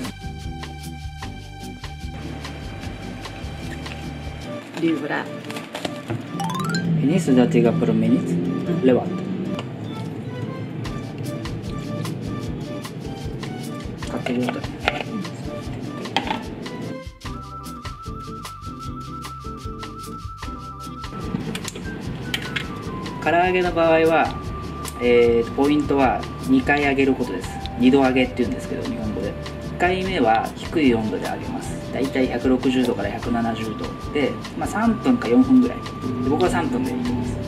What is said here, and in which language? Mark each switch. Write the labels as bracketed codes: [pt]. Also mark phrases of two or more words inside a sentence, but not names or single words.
[id] Diurat. Ini sudah 30 menit lewat. Kaki dulu. [ja] Karaage の場合は、ポイントは2回揚げることです。2度揚げっていうんですけど、日本語で。1回目は低い温度で揚げます。だいたい160度から170度で、3分か4分ぐらいで、僕は3分でいいと思います。